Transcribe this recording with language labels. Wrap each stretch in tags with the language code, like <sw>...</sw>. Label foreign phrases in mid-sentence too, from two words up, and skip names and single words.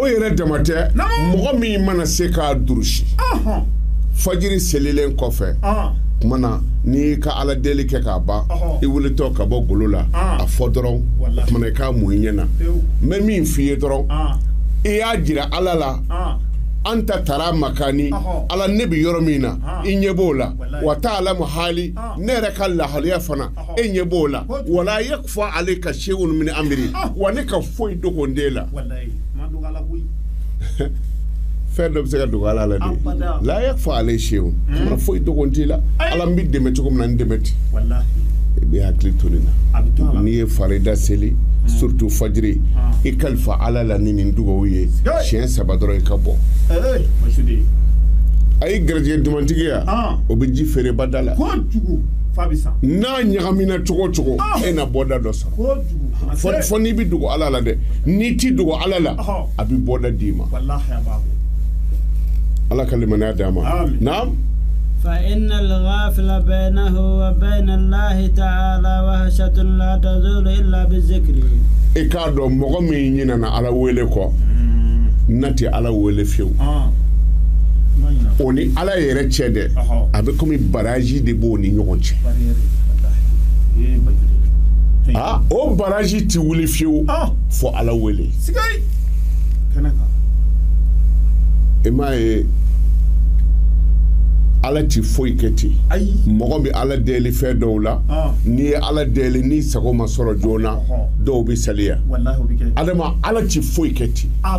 <bm>yɛrɛ dama tɛ mɔgɔ min mana se k'a durusi fajiri selilen kɔfɛ kumana n'i ka ala deli kɛ k'a ban i wulitɔ ka bɔ golo la a fɔ dɔrɔn kumana i k'a mun i ɲɛ na n bɛ min f'i ye dɔrɔn i y'a jira ala la</bm> <ar>أنت ترى مكاني</ar> <bm>ala ne bɛ yɔrɔ min na i ɲɛ b'o la</bm> <ar>وتعلم</ar> <bm>hali ne yɛrɛ ka lahaliya fana e ɲɛ b'o la</bm> <ar>ولا يخفى عليك شيء من أمري</ar> <bm>wa ne ka foyi dogo n den la fɛn dɔ bɛ se ka dogo ala la de la</bm> <ar>يخفى عليك شيء</ar> <bm>mana foyi dogo n t'i la ala n bɛ dɛmɛ cogo min na n dɛmɛ ten i bɛ hakili to nin na n'i ye farida seli surtout fajiri i kalifa ala la ni nin dugawu ye siɲɛ 3 dɔrɔn i ka bɔ a ye garijɛgɛ dumantigiya o bɛ ji feere bada la n'a ɲagamina cogo cogo e na bɔda dɔ sɔrɔ fɔ n'i bɛ dogo ala la dɛ n'i ti dogo ala la a bɛ bɔda d'i ma ala ka limaniya d'a ma naam</bm> <ar>فإن الغافل بينه وبين الله تعالى وحشة لا تزول إلا بالذكر</ar> <bm>e k'a dɔn mɔgɔ min ɲinana ala wele kɔ na tɛ ala wele fiyewu o ni ala yɛrɛ cɛ dɛ a bɛ komi baraji de b'o ni ɲɔgɔn cɛ o baraji tɛ wuli fiyewu fɔ ala wele e m'a ye ala ti foyi kɛ ten mɔgɔ bɛ ala deli fɛn dɔw la n'i ye ala deli ni sago ma sɔrɔ joona dɔw bɛ saliya adama ala ti foyi kɛ ten</bm>